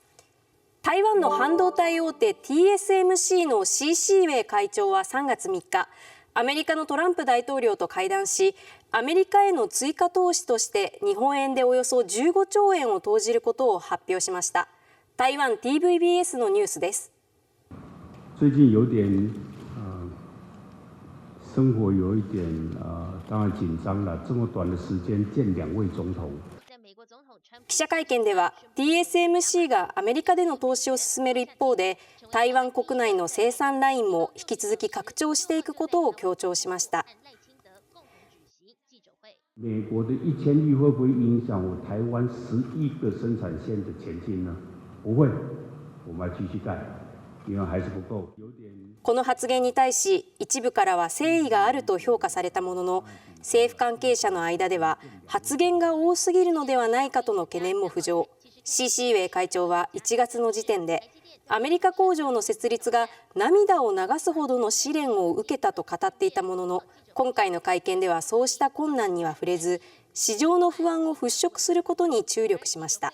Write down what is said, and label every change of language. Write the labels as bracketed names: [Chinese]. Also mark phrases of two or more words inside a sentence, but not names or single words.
[Japanese] 台湾の半導体大手 TSMC の CC ウェイ会長は3月3日、アメリカのトランプ大統領と会談し、アメリカへの追加投資として日本円でおよそ15兆円を投じることを発表しました。台湾 TVBS のニュースです。 [Chinese] 最近有点生活有一点当然紧张了。这么短的时间见两位总統。 [Japanese] 記者会見では TSMC がアメリカでの投資を進める一方で、台湾国内の生産ラインも引き続き拡張していくことを強調しました。 [Chinese] 美国的1000亿会不会影響我台灣11個生產線的前進呢？不會，我們要繼續幹，因為還是不夠。 [Japanese] この発言に対し一部からは誠意があると評価されたものの、政府関係者の間では発言が多すぎるのではないかとの懸念も浮上。 CC ウェイ会長は1月の時点でアメリカ工場の設立が涙を流すほどの試練を受けたと語っていたものの、今回の会見ではそうした困難には触れず、市場の不安を払拭することに注力しました。